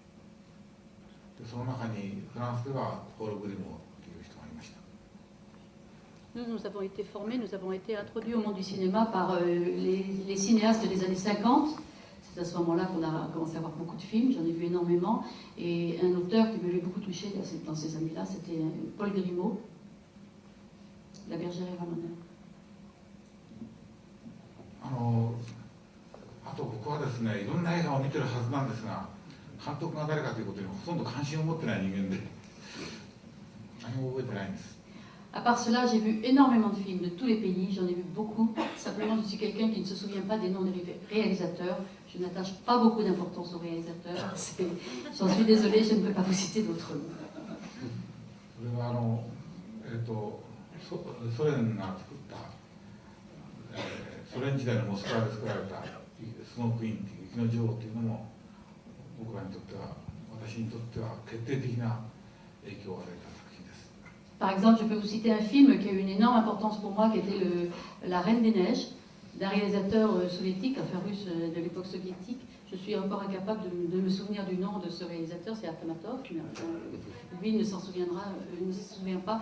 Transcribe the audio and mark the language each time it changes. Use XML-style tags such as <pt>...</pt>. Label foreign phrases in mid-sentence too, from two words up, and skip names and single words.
<fr>Nous avons été formés, nous avons été introduits au monde du cinéma par les cinéastes des années 50. C'est à ce moment-là qu'on a commencé à voir beaucoup de films, j'en ai vu énormément. Et un auteur qui m'avait beaucoup touché dans ces années-là, c'était Paul Grimaud, La bergère et Ramoneur.</fr> <ja>あと僕はですね、いろんな映画を見てるはずなんですが、監督が誰かということにほとんど関心を持ってない人間で、何も覚えてないんです。</ja> <fr>À part cela, j'ai vu énormément de films de tous les pays, j'en ai vu beaucoup. Simplement, je suis quelqu'un qui ne se souvient pas des noms des réalisateurs. Je n'attache pas beaucoup d'importance aux réalisateurs. J'en suis désolée, je ne peux pas vous citer d'autres noms.</fr> <ja>それはソ連が作った、ソ連時代のモスクワで作られたスノークイーンという雪の女王というのも僕らにとっては、私にとっては決定的な影響を与えた作品です。</ja> <fr>Par exemple, je peux vous citer un film qui a eu une énorme importance pour moi, qui était La Reine des Neiges, d'un réalisateur soviétique, enfin russe de l'époque soviétique. Je suis encore incapable de me souvenir du nom de ce réalisateur, c'est Akhmatov, mais lui il ne s'en souviendra, il ne se souvient pas.</fr>